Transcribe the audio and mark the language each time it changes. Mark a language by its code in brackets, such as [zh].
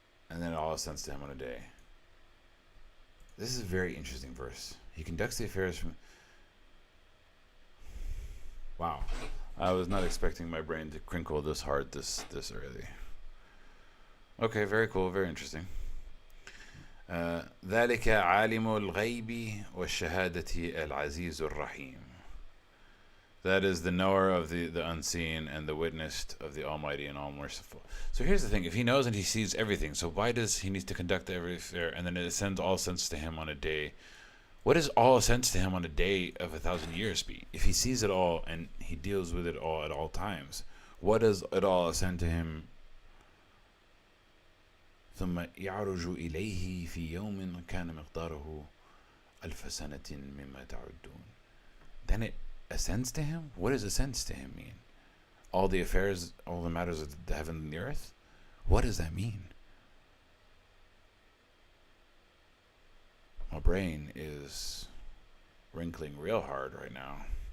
[en] And then it all ascends to him on a day. This is a very interesting verse. He conducts the affairs from... Wow. I was not expecting my brain to crinkle this hard this early. Okay, very cool, very interesting. [ar] ذلك عالم الغيب والشهادة العزيز الرحيم. [en] That is the knower of the unseen and the witness of the Almighty and All-Merciful. So here's the thing. If he knows and he sees everything, so why does he need to conduct every affair and then it ascends all sense to him on a day? What does all sense to him on a day of 1,000 years be? If he sees it all and he deals with it all at all times, what does it all ascend to him? [ar] ثم يعرج إليه في يوم كان مقداره ألف سنة مما تعدون. [en] Then it ascends to him? What does ascends to him mean? All the affairs, all the matters of the heaven and the earth? What does that mean? My brain is wrinkling real hard right now.